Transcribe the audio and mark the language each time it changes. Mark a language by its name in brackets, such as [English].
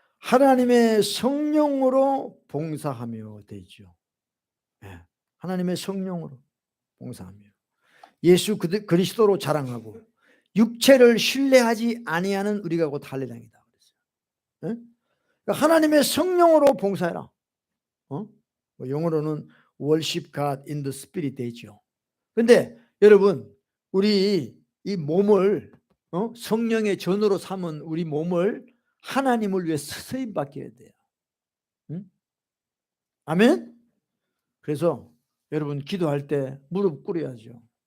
[Korean] 하나님의 성령으로 봉사하며 되죠. 하나님의 성령으로 봉사하며 예수 그리스도로 자랑하고 육체를 신뢰하지 아니하는 우리가 곧 할례당이다. 그러니까 하나님의 성령으로 봉사해라. 영어로는 [English] worship God in the spirit [Korean] 되죠. 근데 여러분 우리 이 몸을 성령의 전으로 삼은 우리 몸을 하나님을 위해 쓰임 받게 돼요. 아멘. 그래서 여러분 기도할 때 무릎 꿇어야죠.